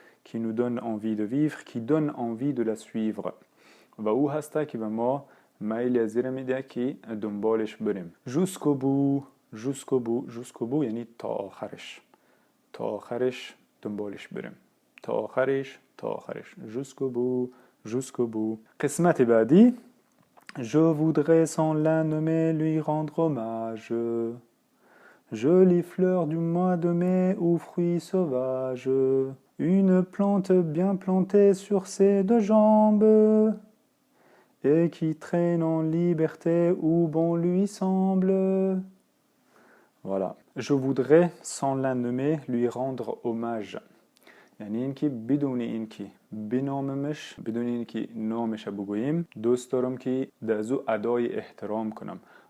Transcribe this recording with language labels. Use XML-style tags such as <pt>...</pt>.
<fr>qui nous donne envie de vivre qui donne envie de la suivre</fr> <fa>و او هسته که به ما میل زیر میده که دنبالش بریم.</fa> <fr>jusqu'au bout jusqu'au bout</fr> <fa>یعنی تا آخرش، تا آخرش دنبالش بریم، تا آخرش تا آخرش.</fa> <fr>jusqu'au bout jusqu'au bout.</fr> <fa>قسمت بعدی</fa> <fr>Je voudrais sans la nommer lui rendre hommage. Jolie fleur du mois de mai ou fruit sauvage, une plante bien plantée sur ses deux jambes, et qui traîne en liberté où bon lui semble. Voilà. Je voudrais sans la nommer lui rendre hommage.</fr> <fa>یعنی اینکه بدون اینکه بناممش، بدون اینکه نامش بگوییم، دوست دارم که دازو ادای احترام کنم.</fa>